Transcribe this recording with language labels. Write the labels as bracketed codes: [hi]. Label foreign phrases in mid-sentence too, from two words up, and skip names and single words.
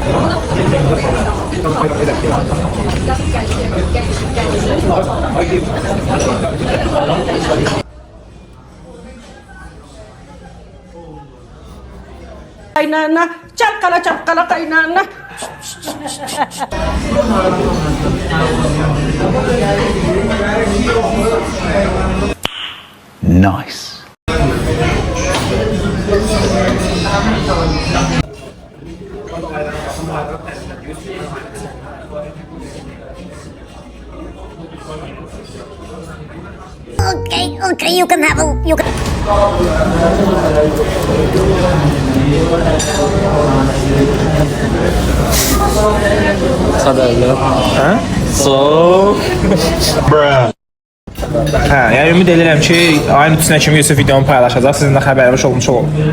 [tr] Kaynana, çalkala çalkala kaynana. [en] Nice. Okay, you can have a, you can. [az] Xəbərlər. Hə? So, Hə, yəni ümid edirəm ki, ayın 3-nə kimi Yusuf videonu paylaşacaq, sizin də xəbəriniz olmuş olur.